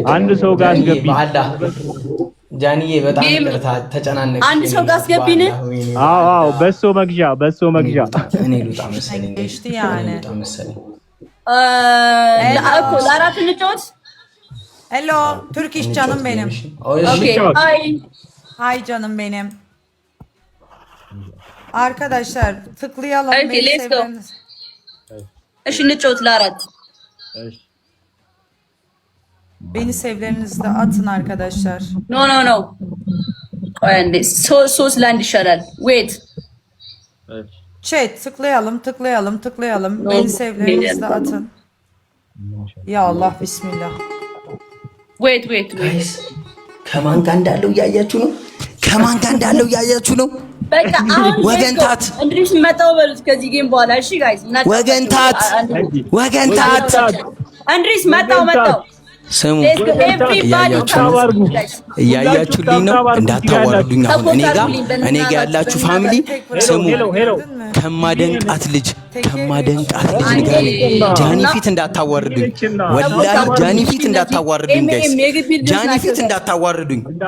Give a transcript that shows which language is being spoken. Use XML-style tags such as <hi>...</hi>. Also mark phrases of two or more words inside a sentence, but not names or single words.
<am>አንድ ሰው ጋር አስገቢኝ። በአላህ ጃኒዬ በጣም ይቅርታ ተጨናነቀች። አንድ ሰው ጋር አስገቢኝ። አዎ በሶ መግዣ እኔ ልውጣ መሰለኝ። እኮ ለአራት እንጫወት።</am> <en>hello Turkish</en> <tr>canım benim.</tr> <en>Okay.</en> <tr>Hi canım benim. Arkadaşlar tıklayalım.</tr> <en>Okay, let's go.</en> <am>እሺ እንጫወት ለአራት።</am> <tr>Beni sevlerinizi de atın arkadaşlar.</tr> <en>No.</en> <am>ቆይ አንዴ ሶስት ለአንድ ይሻላል። ዌት</am> <tr>Chat tıklayalım. Beni sevlerinizi de atın.</tr> <ar>يا الله بسم الله.</ar> <am>ዌት ከማን ጋር እንዳለው እያያችሁ ነው? በቃ አሁን ወገንታት እንድሪስ መጣው በሉት ከዚህ ጌም በኋላ። እሺ ጋይስ ወገንታት እንድሪስ መጣው ስሙ እያያችሁልኝ ነው። እንዳታዋርዱኝ። አሁን እኔ ጋ ያላችሁ ፋሚሊ ስሙ። ከማደንቃት ልጅ ንገሩኝ። ጃኒ ፊት እንዳታዋርዱኝ፣ ወላሂ ጃኒ ፊት እንዳታዋርዱኝ ጋይስ። ጃኒ ፊት እንዳታዋርዱኝ፣</am>